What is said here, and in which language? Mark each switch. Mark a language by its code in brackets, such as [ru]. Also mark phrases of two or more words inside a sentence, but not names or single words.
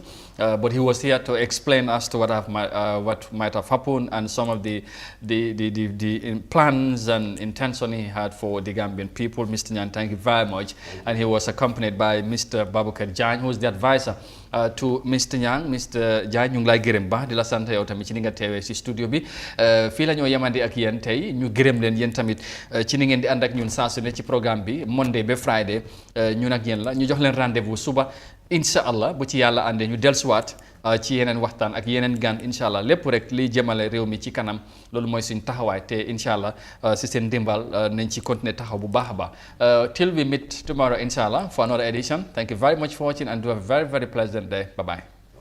[en] But he was here to explain as to what might have happened and some of the plans and intention he had for the Gambian people. Mr. Nyang, thank you very much. And he was accompanied by Mr. Baboucarr Jagne, who is the advisor to Mr. Nyang. Mr. [wo] Jagne, ñu ngi lay gërëm baax di la sant yow tamit ci ni nga teewee ci studio bi fii la ñoo yemandi ak yéen tey ñu gërëm leen yéen tamit ci ni ngeen di ànd ak ñun saa su ne ci programme bi Monday ba Friday ñun ak yéen la ñu jox leen rendez-vous suba [ar] incha allah [wo] bu ci yàlla àndee ñu dellusiwaat ci yeneen waxtaan ak yeneen gan [ar] incha allah [wo] lépp rek liy jëmale réew mi ci kanam loolu mooy suñ taxawaay te [ar] incha allah [wo] si seen ndimbal nañ ci continuer taxaw bu baax a baax [en] till we meet tomorrow [ar] incha allah [en] for another edition. Thank you very much for watching and do a very, very pleasant day. Bye bye.